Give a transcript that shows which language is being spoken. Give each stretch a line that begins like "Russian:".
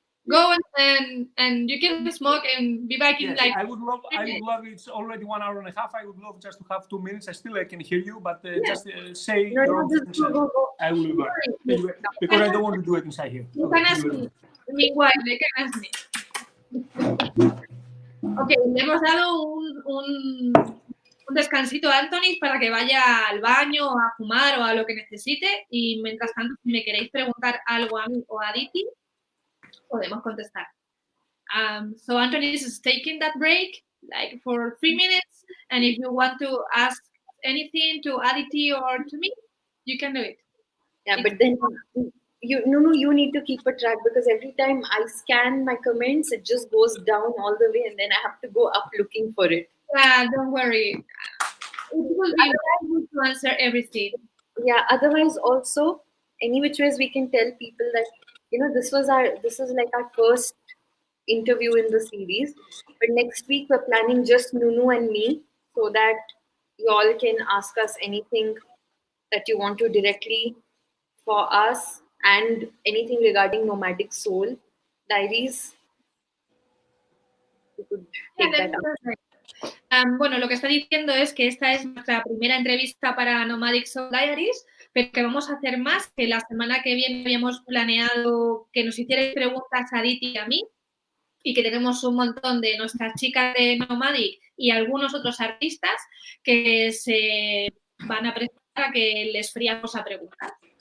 English: Go and you can smoke and be back in I would love. It's already 1 hour and a half. I would love just to have 2 minutes. I can hear you, but just say your own things. I will go because I don't want to do it inside here. You can ask me. Meanwhile, they can ask me.
Spanish: Okay, le hemos dado un descansito a Antonis para que vaya al baño, a fumar o a lo que necesite. Y mientras tanto, si me queréis preguntar algo a mí o a Aditi, podemos contestar.
English: So Antonis is taking that break, like for 3 minutes. And if you want to ask anything to Aditi or to me, you can do it. Yeah, but then you need to keep a track because every time I scan my comments, it just goes down all the way and then I have to go up looking for it. Yeah, don't worry. It will be able to answer everything. Yeah, otherwise also, any which ways we can tell people that, this is like our first interview in the series. But next week we're planning just Nunu and me so that you all can ask us anything that you want to directly for us and anything regarding Nomadic Soul Diaries. You could take that up.
Spanish: Bueno, lo que está diciendo es que esta es nuestra primera entrevista para Nomadic Soul Diaries, pero que vamos a hacer más, que la semana que viene habíamos planeado que nos hicierais preguntas a Aditi y a mí, y que tenemos un montón de nuestras chicas de Nomadic y algunos otros artistas que se van a presentar a que les fríamos a preguntar.